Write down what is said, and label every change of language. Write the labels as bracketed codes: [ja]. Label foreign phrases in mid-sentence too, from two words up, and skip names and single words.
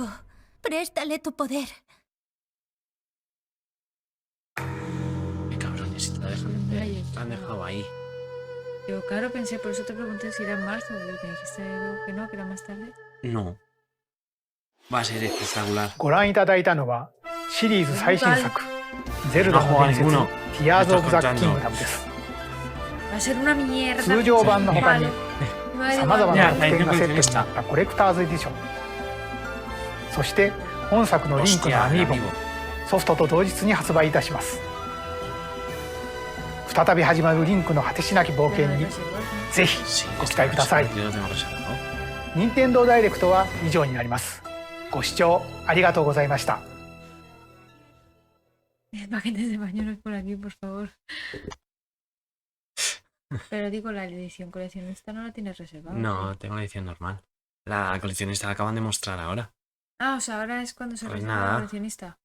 [es] Préstale tu poder. Qué cabrones, si te la dejan de... Te han dejado ahí. Yo, claro, pensé, por eso te pregunté si era en marzo. Y me dijiste que no, que era más tarde. No. Va a ser espectacular. [ja] ご覧いただいたのはシリーズ最新作「ゼルダの伝説 [es] No, [ja] Tears of the Kingdom」です。 [es] Va a ser una mierda. [ja] 通常版の他にさまざまな特典がセットに [es] Ya, [ja] なったコレクターズエディション、そして本作のリンクのアミーボもソフトと同日に発売いたします。再び始まるリンクの果てしなき冒険にぜひご期待ください。任天堂ダイレクトは以上になります。ご視聴ありがとうございました。 [es] Paquetes de pañuelos por aquí, por favor. Pero digo, la edición coleccionista no la tienes reservada. No, tengo la edición normal. La coleccionista la acaban de mostrar ahora. Ah, o sea, ahora es cuando se Pues reserva nada. la coleccionista.